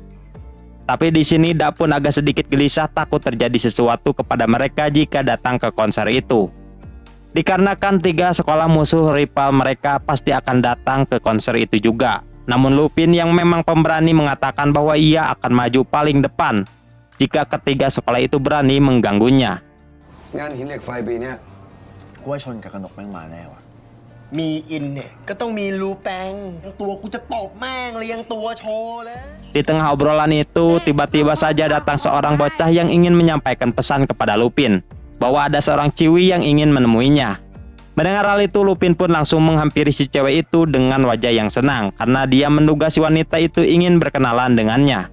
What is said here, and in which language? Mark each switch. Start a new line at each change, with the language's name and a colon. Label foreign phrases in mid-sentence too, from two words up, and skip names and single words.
Indonesian: Tapi di sini Da pun agak sedikit gelisah takut terjadi sesuatu kepada mereka jika datang ke konser itu. Dikarenakan 3 sekolah musuh rival mereka pasti akan datang ke konser itu juga. Namun Lupin yang memang pemberani mengatakan bahwa ia akan maju paling depan jika ketiga sekolah itu berani mengganggunya.
Thai: งานหินเหล็กไฟปีเนี้ย กูว่าชนกับกนกแม่งมาแน่วะ มีอินเนี่ยก็ต้องมีรูแปงตัวกูจะตบแม่งเรียงตัวโชว์เลย
Indonesian: Di tengah obrolan itu, tiba-tiba saja datang seorang bocah yang ingin menyampaikan pesan kepada Lupin. bahwa ada seorang ciwi yang ingin menemuinya. Mendengar hal itu, Lupin pun langsung menghampiri si cewek itu dengan wajah yang senang karena dia menduga si wanita itu ingin berkenalan dengannya.